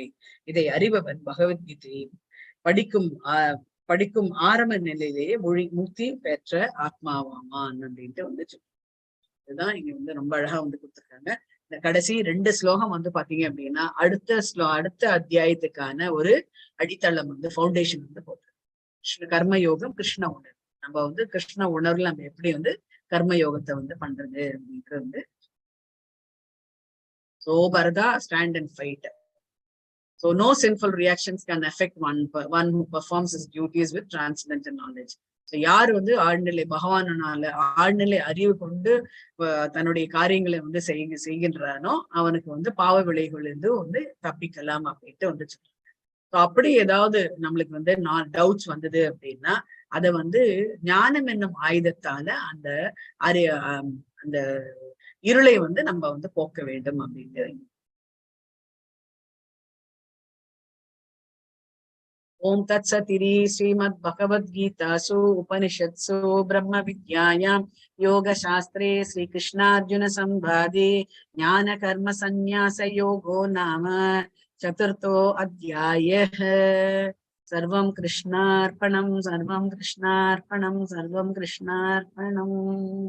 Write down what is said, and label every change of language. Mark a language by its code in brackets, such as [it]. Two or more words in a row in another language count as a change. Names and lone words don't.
[ta] இதை அறிபவன் பகவத்கீதையை படிக்கும் ஆரம்ப நிலையிலேயே முக்தி பெற்ற ஆத்மாவாமான் அப்படின்ட்டு வந்து இதுதான் இங்க வந்து ரொம்ப அழகா வந்து கொடுத்துருக்காங்க. இந்த கடைசி 2 ஸ்லோகம் வந்து பாத்தீங்க அப்படின்னா அடுத்த அத்தியாயத்துக்கான ஒரு அடித்தளம் வந்து ஃபவுண்டேஷன் வந்து போட்டு கர்மயோகம், கிருஷ்ண உணர்வு. நம்ம வந்து கிருஷ்ண உணர்வுல நம்ம எப்படி வந்து கர்மயோகத்தை வந்து பண்றது அப்படின்றது வந்து [en] So Bharata, stand and fight. So no sinful reactions can affect one who performs his duties with transcendental knowledge. [ta] யார் வந்து ஆழ்நிலை பகவானால ஆழ்நிலை அறிவு கொண்டு தன்னுடைய காரியங்களை வந்து செய்கின்றானோ அவனுக்கு வந்து பாவ விளைவுகளிலிருந்து வந்து தப்பிக்கலாம் அப்படின்ட்டு வந்து சொல்றாங்க. அப்படி ஏதாவது நம்மளுக்கு வந்து டவுட்ஸ் வந்தது அப்படின்னா அதை வந்து ஞானம் என்னும் ஆயுதத்தால அந்த இருளை வந்து நம்ம வந்து போக்க வேண்டும் அப்படின்ட்டு [sa] ओम् तत् सतिरि श्रीमद् भगवद् गीता सु उपनिषद्सु ब्रह्म विद्यायाम् योग शास्त्रे श्री कृष्ण अर्जुन सम्भादि ज्ञान कर्म सन्न्यास योगो नाम चतुर्थो अध्यायः. सर्वं कृष्णार्पणम्, सर्वं कृष्णार्पणम्, सर्वं कृष्णार्पणम्.